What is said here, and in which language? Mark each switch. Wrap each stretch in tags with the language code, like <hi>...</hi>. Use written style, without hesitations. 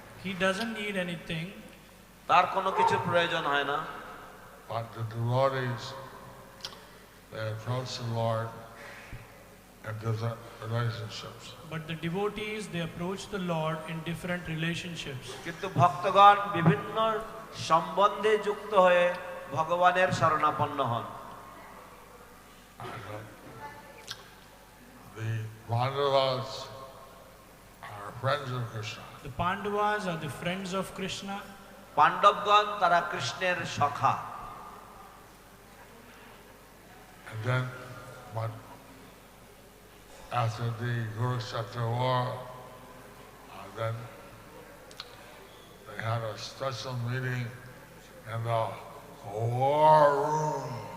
<en>He doesn't need anything.</en> <bn>তার কোনো কিছুর প্রয়োজন হয় না।</bn> <en>But the devotees, they approach the Lord in different relationships. But the devotees, they approach the Lord in different relationships.</en> <bn>কিন্তু ভক্তগণ বিভিন্ন সম্বন্ধে যুক্ত হয়ে ভগবানের শরণাপন্ন হন।</bn> <en>The Pandavas are friends of Krishna. The Pandavas are the friends of Krishna.</en> <bn>পাণ্ডবগণ তারা কৃষ্ণের সখা।</bn> <en>And then, but after the Kurukshetra war, then they had a special meeting in the war room.</en>